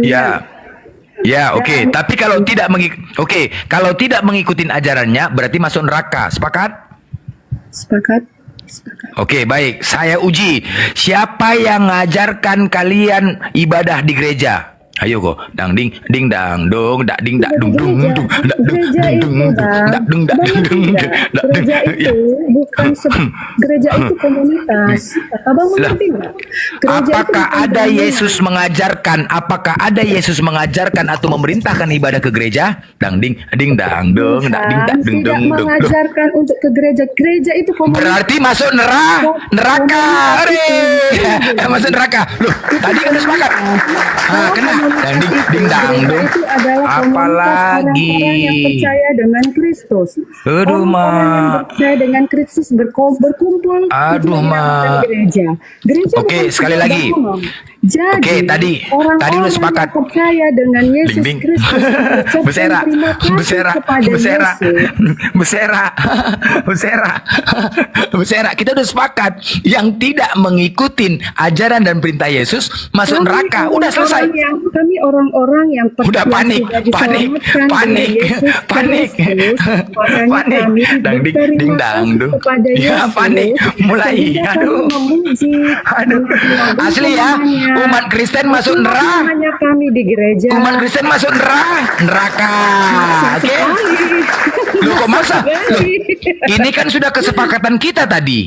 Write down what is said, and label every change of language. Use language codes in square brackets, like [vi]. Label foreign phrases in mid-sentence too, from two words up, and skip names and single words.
[id] Ya. Ya, oke. Tapi kalau kalau tidak mengikuti ajarannya berarti masuk neraka. Sepakat? Sepakat. Oke, baik. Saya uji. Siapa yang ngajarkan kalian ibadah di gereja? Ayo kok. Dang ding ding dang dong, dak ding dak dung dung dung, dak dung dung dak dung dak dung dung dak dung. Gereja itu bukan gereja itu komunitas. Abang mengerti nggak? Apakah ada Yesus mengajarkan? Apakah ada Yesus mengajarkan atau memerintahkan ibadah ke gereja? Dang ding ding dang dong, dak ding dak dung dung dung. Mengajarkan untuk ke gereja. Gereja itu komunitas. Berarti masuk neraka. Masuk neraka. Loh, tadi kan udah sepakat. Kena. Dan ding dang dong. Itu adalah Apalagi orang-orang yang percaya dengan Kristus. Aduh, Orang-orang yang Mak. percaya dengan Kristus berkumpul. Aduh, itu dinamakan Mak. Gereja. Gereja Oke, bukan sekali sebuah lagi. bangunan. Jadi, Oke, tadi orang-orang udah sepakat. yang percaya dengan Yesus Ding, ding. Kristus mengucapkan Besera, terima kasih besera, kepada besera, Yesus. besera, besera, besera. Kita udah sepakat. Yang tidak mengikuti ajaran dan perintah Yesus masuk neraka. Udah selesai. Kami orang-orang yang Udah panik, panik, panik, panik, panik. Dang ding ding dang dong. Ya panik, mulai. Aduh, aduh. Asli ya, umat Kristen masuk neraka. Hanya kami di gereja. Umat Kristen masuk neraka. Oke? Loh kok maksa? Loh, ini kan sudah kesepakatan kita tadi.